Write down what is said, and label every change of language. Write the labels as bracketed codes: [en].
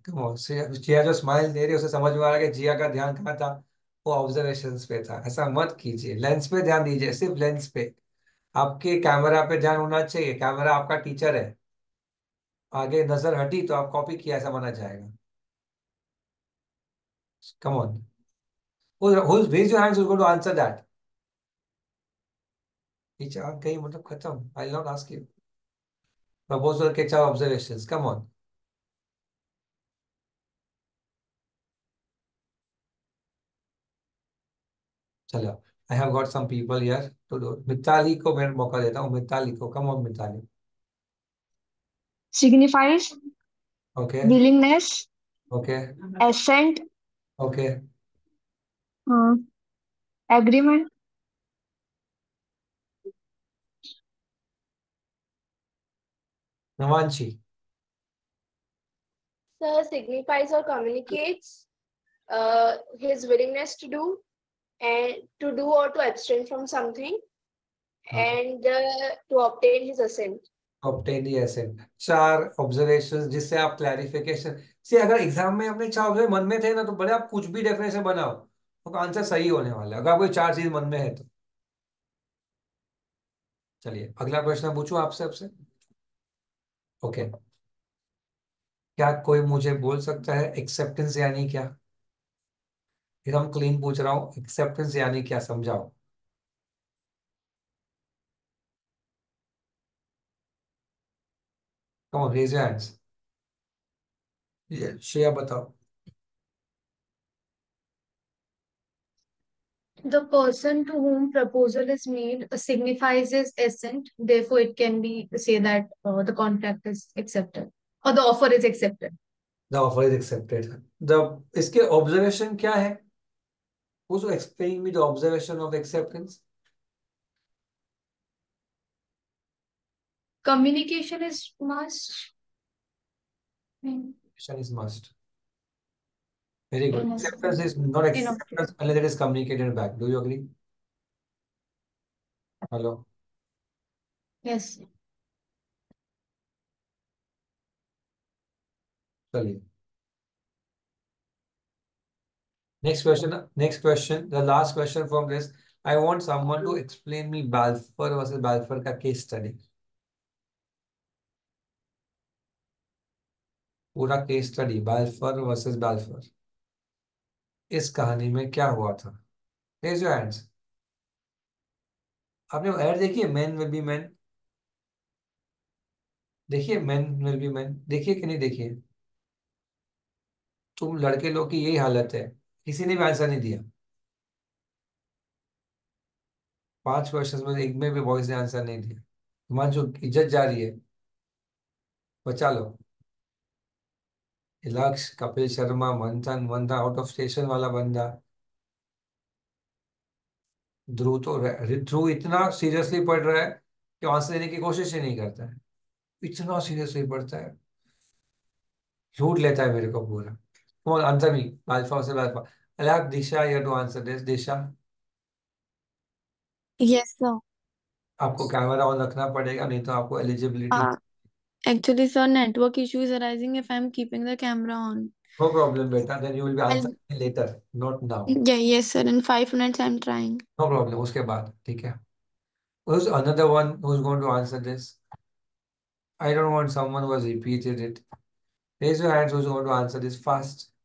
[hi] Come on जिया जो smile दे रही है उसे समझ में आ रहा है कि जिया का ध्यान कहाँ था? वो ऑब्जर्वेशंस पे था। ऐसा मत कीजिए, लेंस पे ध्यान दीजिए, सिर्फ लेंस पे। आपके कैमरा पे ध्यान होना चाहिए, कैमरा आपका टीचर है। आगे नजर हटी तो आप कॉपी किया ऐसा माना जाएगा। [en] Come on, who's raise your hands who's going to answer that? [hi] Teacher आप गई मतलब खत्म, [en] I not ask you. [hi] प्रपोजल के 4 ऑब्जर्वेशंस, कम ऑन। चलो, [en] I have got some people here to do. [hi] Mitali को मैं मौका देता हूँ, मिताली को, come on Mitali. [en] signifies okay. willingness, okay. assent, okay. uh, agreement. Navanshi. Sir, signifies or communicates his willingness to do or to abstain from something, and to obtain his assent. Obtain the assent. [hi] 4 observations जिससे आप clarification से, अगर exam में अपने 4 observe मन में थे ना तो बड़े आप कुछ भी डेफिनेशन बनाओ, तो आंसर सही होने वाला है, अगर आपको 4 चीज मन में है तो। चलिए अगला प्रश्न पूछूं आपसे आपसे। ओके, क्या कोई मुझे बोल सकता है एक्सेप्टेंस यानी क्या? एकदम क्लीन पूछ रहा हूँ, एक्सेप्टेंस यानी क्या, समझाओ। [en] Come on raise your hands. [hi] ये श्रेया बताओ। [en] The person to whom proposal is made signifies his assent. Therefore, it can be say that the contract is accepted or the offer is accepted. The offer is accepted. The इसके observation क्या है? also explain me the observation of acceptance. Communication is must. Action is must. Very good. In Acceptance is not enough. acceptance unless it is communicated back. Do you agree? Hello. Yes. चलिए next question. Next question, the last question from this. I want someone to explain me Balfour versus Balfour का case study. [hi] पूरा case study बाल्फर versus बाल्फर, इस कहानी में क्या हुआ था? Raise your hands. आपने वो ऐड देखी है, मैन विल बी मैन? देखिए मैन विल बी मैन, देखिए कि नहीं देखिए? तुम लड़के लोग की यही हालत है, किसी ने भी आंसर नहीं दिया। 5 क्वेश्चंस में एक में भी बॉयज ने आंसर नहीं दिया। तुम्हारी जो इज्जत जा रही है, बचा लो। लक्ष्य, कपिल शर्मा, मंथन, मंथा आउट ऑफ स्टेशन वाला बंदा। ध्रुव इतना सीरियसली पढ़ रहा है कि आंसर देने की कोशिश ही नहीं करता है। इतना सीरियसली पढ़ता है, झूठ लेता है मेरे को पूरा। कौन आंसर मी? अल्फा से अल्फा। [en] अलग Disha, you to answer this Disha. Yes, sir. [hi] आपको कैमरा ऑन रखना पड़ेगा, नहीं तो आपको eligibility. [en] Actually, sir, network issue is arising if I'm keeping the camera on. No problem बेटा, then you will be I'll, answer later, not now. yeah, yes, sir. In 5 minutes, I'm trying. [hi] No problem, उसके बाद ठीक है। [en] Who's another one who's going to answer this? I don't want someone who has repeated it. Raise your hands who's going to answer this fast.